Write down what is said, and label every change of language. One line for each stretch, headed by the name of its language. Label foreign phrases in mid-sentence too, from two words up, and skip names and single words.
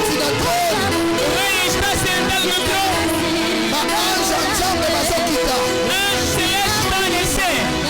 French: trône.
Portuguese: O rei está sentado no trono.
Lingala: Maange nzambe bazokita.
Portuguese: Anjo celeste está a descer.